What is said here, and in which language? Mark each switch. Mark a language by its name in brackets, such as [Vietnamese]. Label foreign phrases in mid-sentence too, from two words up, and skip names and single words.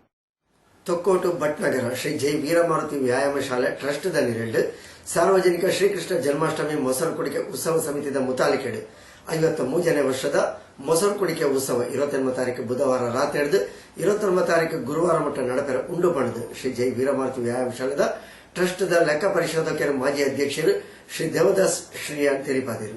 [Tulu] ತೊಕ್ಕೋಟು ಭಟ್ನಗರ ಶ್ರೀ ಜೈ ವೀರಮಾರುತಿ ವ್ಯಾಯಾಮ ಶಾಲೆ ಟ್ರಸ್ಟ್ದಲ್ಲಿ ಸಾರ್ವಜನಿಕ ಶ್ರೀಕೃಷ್ಣ ಜನ್ಮಾಷ್ಟಮಿ ಮೊಸರು ಕುಡಿಕೆ ಉತ್ಸವ ಸಮಿತಿದ ಮುತಾಲಿಕೆಡು 53ನೇ ವರ್ಷದ ಮೊಸರು ಕುಡಿಕೆ ಉತ್ಸವ 28 ತಾರೀಕು ಬುಧವಾರ ರಾತ್ರಿ ಹಿಡಿದು 29 ತಾರೀಕು ಗುರುವಾರ ಮಟ್ಟ ನಡಪೆರ ಉಂಡು ಪಡೆದು ಶ್ರೀ ಜೈ ವೀರಮಾರುತಿ ವ್ಯಾಯಾಮ ಶಾಲೆದ ಟ್ರಸ್ಟ್ದ ಲೆಕ್ಕ ಪರಿಶೋಧಕರು ಮಾಜಿ ಅಧ್ಯಕ್ಷರು ಶ್ರೀ ದೇವದಾಸ್ ಶ್ರೀಯಾನ್ ತಿಳಿಪಾದರು.